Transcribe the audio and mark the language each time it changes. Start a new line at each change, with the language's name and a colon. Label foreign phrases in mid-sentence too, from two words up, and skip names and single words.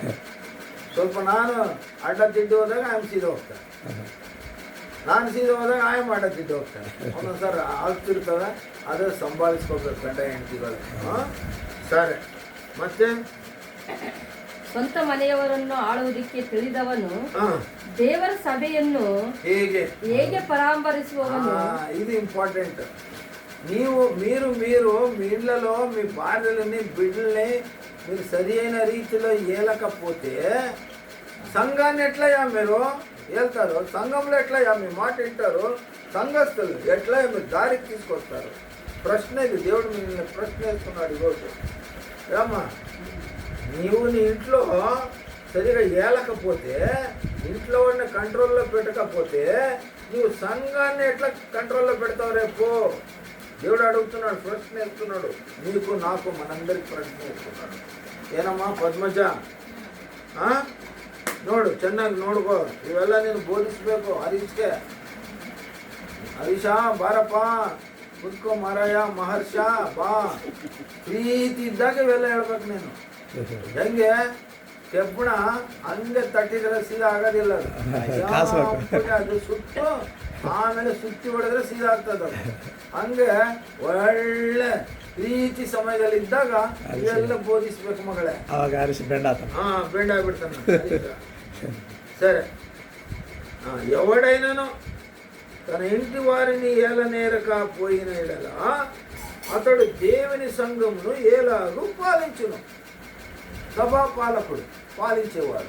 Kannada: ಸ್ವಲ್ಪ ನಾನು ಅಡ್ಡ ತಿದ್ದು ಹೋದಾಗ ಆಯಮ್ಮ ಸೀದಾ ಹೋಗ್ತಾಳೆ, ನಾನು ಸೀದಾ ಹೋದಾಗ ಆಯಮ್ಮ ಅಡ್ಡ ತಿದ್ದು ಹೋಗ್ತಾಳೆ. ಒಂದೊಂದು ಸಾರಿ ಆಗ್ತಿರ್ತವೆ, ಅದೇ ಸಂಭಾಳಿಸ್ಕೋಬೇಕು ಗಂಡ ಹೆಂಡತಿಗಳು. ಸರಿ, ಮತ್ತೆ ಸ್ವಂತ ಮನೆಯವರನ್ನು ಆಳುವುದಕ್ಕೆ ತಿಳಿದವನು ఆ, ದೇವರ ಸಭೆಯನ್ನು ಹೇಗೆ ಹೇಗೆ పరామర్శిಸುವವನು
Telugu: ఇది ఇంపార్టెంట్. మీరు మీ ఇళ్లలో మీ భార్యలని బిడ్డల్ని మీరు సరి అయిన రీతిలో ఏలకపోతే సంఘాన్ని ఎట్లయ్యా మీరు వెళ్తారు? సంఘంలో ఎట్లయ్యా మీ మాట వింటారు? సంఘస్థులు ఎట్లా మీరు దారికి తీసుకొస్తారు? ప్రశ్న ఇది. దేవుడు మిమ్మల్ని ప్రశ్న వేస్తున్నాడు ఈరోజు. ఏమ్మా, నీవు నీ ఇంట్లో సరిగా ఏలకపోతే, ఇంట్లో ఉన్న కంట్రోల్లో పెట్టకపోతే నీవు సంఘాన్ని ఎట్లా కంట్రోల్లో పెడతావు రేపు? దేవుడు అడుగుతున్నాడు, ప్రశ్న వేస్తున్నాడు. నీకు నాకు మనందరికి ప్రశ్న వేస్తున్నాడు.
Kannada: ಏನಮ್ಮ ಪದ್ಮಜ, ನೋಡು, ಚೆನ್ನಾಗಿ ನೋಡ್ಕೋ. ಇವೆಲ್ಲ ನೀನು ಬೋಧಿಸ್ಬೇಕು ಹರೀಶ್ಗೆ. ಹರೀಶ ಬಾರಪ್ಪ, ಕುತ್ಕೋ ಮಾರಾಯ, ಮಹರ್ಷ ಬಾ. ಪ್ರೀತಿ ಇದ್ದಾಗ ಇವೆಲ್ಲ ಹೇಳ್ಬೇಕು ನೀನು. ಹೆಂಗೆ ಕೆಬ್ಬಣ ಹಂಗೆ ತಟ್ಟಿದ್ರೆ ಸೀದಾ ಆಗೋದಿಲ್ಲ ಅದು. ಅದು ಸುತ್ತು ಆಮೇಲೆ ಸುತ್ತಿ ಹೊಡೆದ್ರೆ ಸೀದಾ ಆಗ್ತದ. ಹಂಗೆ ಒಳ್ಳೆ ಪ್ರೀತಿ ಸಮಯದಲ್ಲಿ ಇದ್ದಾಗ ಇವೆಲ್ಲ ಬೋಧಿಸ್ಬೇಕು ಮಗಳೇ. ಅವಾಗ ಹರೀಶ್ ಬೆಂಡ బెండ్ ಆಗ್ಬಿಡ್ತಾನೆ.
Telugu: సరే, ఎవడైనాను తన ఇంటి వారిని ఏలనేరకపోయిన ఎడల అతడు దేవుని సంఘమును ఏలాగు పాలించును. సభా పాలకుడు, పాలించేవాడు.